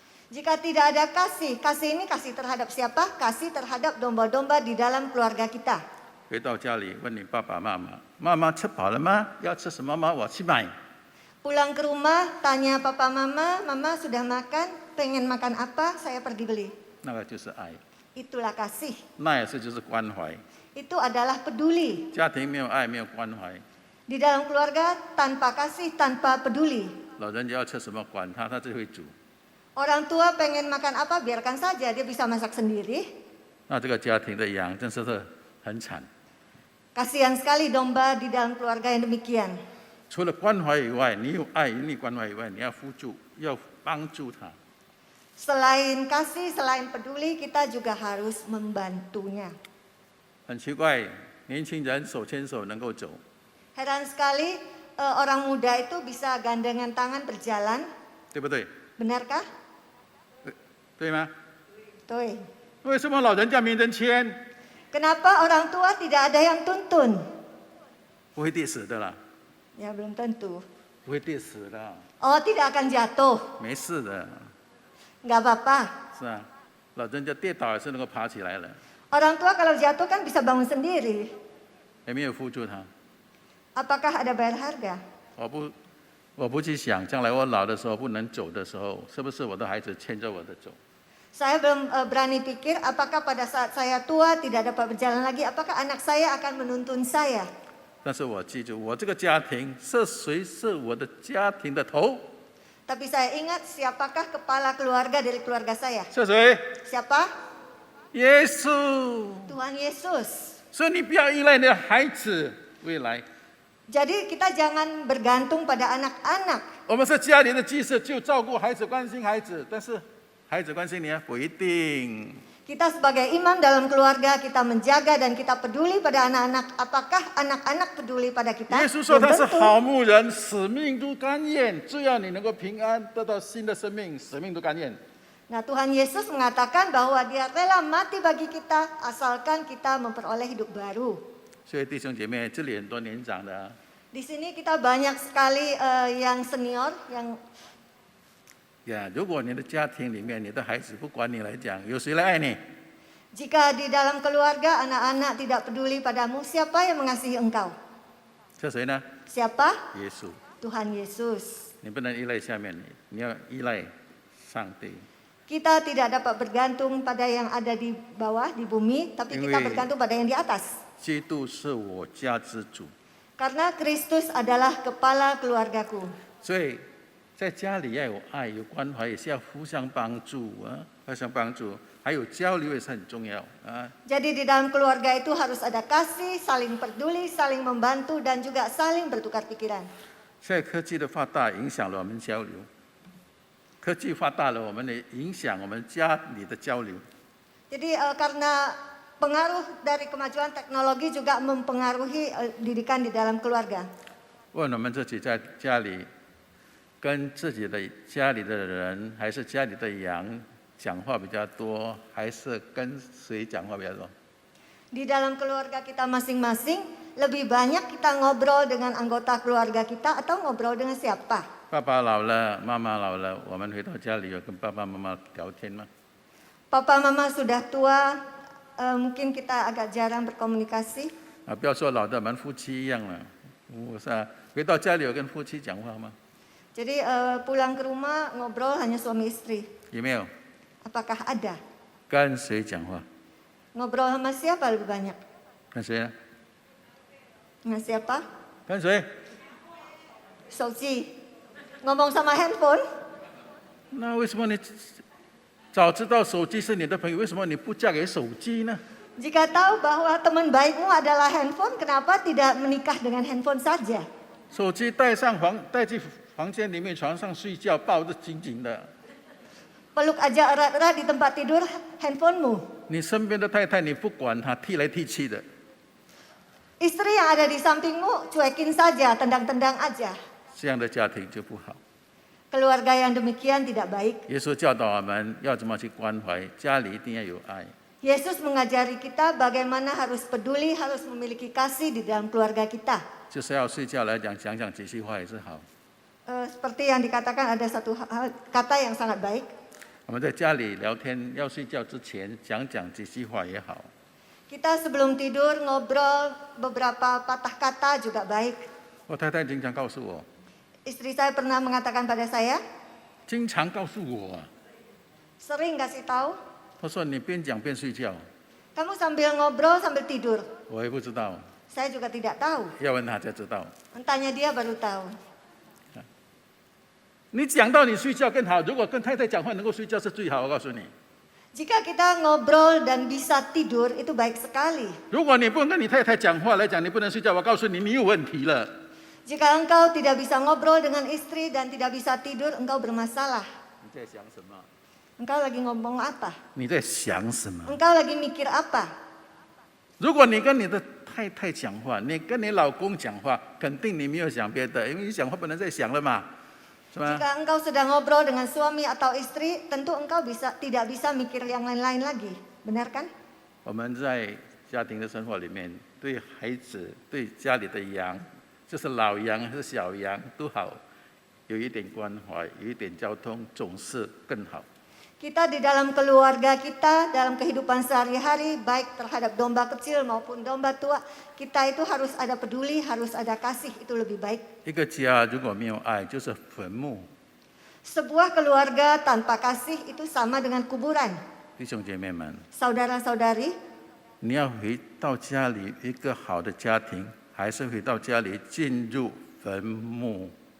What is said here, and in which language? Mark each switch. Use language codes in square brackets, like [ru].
[id] Jika tidak ada kasih, kasih ini kasih terhadap siapa? Kasih terhadap domba-domba di dalam keluarga kita. [zh] 回到家里问你爸爸妈妈：“妈妈吃饱了吗？要吃什么吗？我去买。” [id] Pulang ke rumah, tanya papa mama, mama sudah makan, pengen makan apa, saya pergi beli. [zh] 那个就是爱， [id] Itulah kasih. [zh] 那也是就是关怀。 [id] Itu adalah peduli. [zh] 家庭没有爱，没有关怀， [id] Di dalam keluarga tanpa kasih, tanpa peduli. [zh] 老人家要吃什么管他，他自己会煮。 [id] Orang tua pengen makan apa, biarkan saja, dia bisa masak sendiri. [zh] 那这个家庭的羊真是很惨。 [id] Kasihan sekali domba di dalam keluarga yang demikian. [zh] 除了关怀以外，你有爱，你关怀以外，你要扶助，要帮助他。 [id] Selain kasih, selain peduli, kita juga harus membantunya. [zh] 很奇怪，年轻人手牵手能够走， [id] Heran sekali orang muda itu bisa gandengan tangan berjalan. [zh] 对不对？ [id] Benarkah? [zh] 对吗？ [id] Tuh. [zh] 为什么老人家没人牵？ [id] Kenapa orang tua tidak ada yang tuntun? [zh] 不会跌死的啦， [id] Ya belum tentu. [zh] 不会跌死的， [id] Oh, tidak akan jatuh. [zh] 没事的， Nggak apa-apa. 是啊。老人家跌倒也是能够爬起来了， [id] Orang tua kalau jatuh kan bisa bangun sendiri. [zh] 也没有扶助他。 [id] Apakah ada bayar harga? [zh] 我不去想，将来我老的时候不能走的时候，是不是我的孩子牵着我的走？ [id] Saya belum berani pikir apakah pada saat saya tua tidak dapat berjalan lagi, apakah anak saya akan menuntun saya. [zh] 但是我记住，我这个家庭是谁是我的家庭的头？ [id] Tapi saya ingat siapakah kepala keluarga dari keluarga saya. [zh] 是谁？ [id] Siapa? [zh] 耶稣。 [id] Tuhan Yesus. [zh] 所以你不要依赖你的孩子未来。 [id] Jadi kita jangan bergantung pada anak-anak. [zh] 我们是家里的祭司，就照顾孩子、关心孩子，但是孩子关心你啊，不一定。 [id] Kita sebagai imam dalam keluarga, kita menjaga dan kita peduli pada anak-anak. Apakah anak-anak peduli pada kita? [zh] 耶稣说 [id] Belum [zh] 他是 [id] tentu. [zh] 好牧人，使命都甘愿，只要你能够平安得到新的生命，使命都甘愿。 [id] Nah, Tuhan Yesus mengatakan bahwa dia rela mati bagi kita asalkan kita memperoleh hidup baru. [zh] 所以弟兄姐妹，这里很多年长的啊， [id] Di sini kita banyak sekali yang senior, yang [zh] 呀，如果你的家庭里面，你的孩子不管你来讲，有谁来爱你？ [id] jika di dalam keluarga anak-anak tidak peduli padamu, siapa yang mengasihi engkau? [zh] 是谁呢？ [id] Siapa? [zh] 耶稣。 [id] Tuhan Yesus. [zh] 你不能依赖下面，你要依赖上帝， [id] Kita tidak dapat bergantung pada yang ada di bawah, di bumi, tapi kita Ingat. bergantung pada yang di atas. [zh] 基督是我家之主。 [id] Karena Kristus adalah kepala keluargaku. [zh] 所以在家里要有爱、有关怀，也是要互相帮助啊，互相帮助，还有交流也是很重要啊。 [id] Jadi di dalam keluarga itu harus ada kasih, saling peduli, saling membantu, dan juga saling bertukar pikiran. [zh] 现在科技的发达影响了我们交流，科技发达了，我们也影响我们家里的交流。 [id] Jadi karena pengaruh dari kemajuan teknologi juga mempengaruhi didikan di dalam keluarga. [zh] 问我们自己在家里跟自己的家里的人，还是家里的羊讲话比较多，还是跟谁讲话比较多？ [id] Di dalam keluarga kita masing-masing, lebih banyak kita ngobrol dengan anggota keluarga kita atau ngobrol dengan siapa? [zh] 爸爸老了，妈妈老了，我们回到家里有跟爸爸妈妈聊天吗？ [id] Papa mama sudah tua, mungkin kita agak jarang berkomunikasi. [zh] 啊，不要说老的，我们夫妻一样了，是吧？回到家里有跟夫妻讲话吗？ [id] Jadi pulang ke rumah ngobrol hanya suami istri. [zh] 有没有？ [id] Apakah ada? [zh] 跟谁讲话？ [id] Ngobrol sama siapa lebih banyak? [zh] 跟谁呢？ [id] Dengan siapa? [zh] 跟谁？ Soji. [id] Ngomong sama handphone? [zh] 那为什么你早知道手机是你的朋友，为什么你不嫁给手机呢？ [id] Jika tahu bahwa teman baikmu adalah handphone, kenapa tidak menikah dengan handphone saja? [zh] 手机带进房间里面床上睡觉，抱得紧紧的。 [id] Peluk aja erat-erat di tempat tidur handphonemu. [zh] 你身边的太太，你不管她，踢来踢去的。 [id] Istri yang ada di sampingmu cuekin saja, tendang-tendang aja. [zh] 这样的家庭就不好。 [id] Keluarga yang demikian tidak baik. [zh] 耶稣教导我们要怎么去关怀家里，一定要有爱。 [id] Yesus mengajari kita bagaimana harus peduli, harus memiliki kasih di dalam keluarga kita. [zh] 就是要睡觉来讲讲几句话也是好。 [id] Seperti yang dikatakan ada satu kata yang sangat baik. [zh] 我们在家里聊天，要睡觉之前讲几句话也好。 [id] Kita sebelum tidur ngobrol beberapa patah kata juga baik. [zh] 我太太经常告诉我， [id] Istri saya pernah mengatakan pada saya, [zh] 经常告诉我啊， [id] sering kasih tahu, [zh] 她说你边讲边睡觉， [id] kamu sambil ngobrol sambil tidur. [zh] 我也不知道， [id] Saya juga tidak tahu. [zh] 要问她才知道。 [id] Tanya dia baru tahu. [zh] 你讲到你睡觉更好，如果跟太太讲话能够睡觉是最好，我告诉你。 [id] Jika kita ngobrol dan bisa tidur itu baik sekali. [zh] 如果你不能跟你太太讲话来讲，你不能睡觉，我告诉你，你有问题了。 [id] Jika engkau tidak bisa ngobrol dengan istri dan tidak bisa tidur, engkau bermasalah. [zh] 你在想什么？ [id] Engkau lagi ngomong apa? [zh] 你在想什么？ [id] Engkau lagi mikir apa? [zh] 如果你跟你的太太讲话，你跟你老公讲话，肯定你没有想别的，因为你讲话不能再想了嘛，是吧？ [id] Jika engkau sedang ngobrol dengan suami atau istri, tentu engkau tidak bisa mikir yang lain-lain lagi. Benar kan? [zh] 我们在家庭的生活里面，对孩子、对家里的羊，就是老羊还是小羊都好，有一点关怀，有一点交通，总是更好。 [id] Kita di dalam keluarga kita, dalam kehidupan sehari-hari, baik terhadap domba kecil maupun domba tua, kita itu harus ada peduli, harus ada kasih, itu lebih baik. [zh] 一个家如果没有爱，就是坟墓。 [id] Sebuah keluarga tanpa kasih itu sama dengan kuburan. [zh] 弟兄姐妹们， [id] Saudara-saudari, [zh] 你要回到家里一个好的家庭，还是回到家里进入坟墓？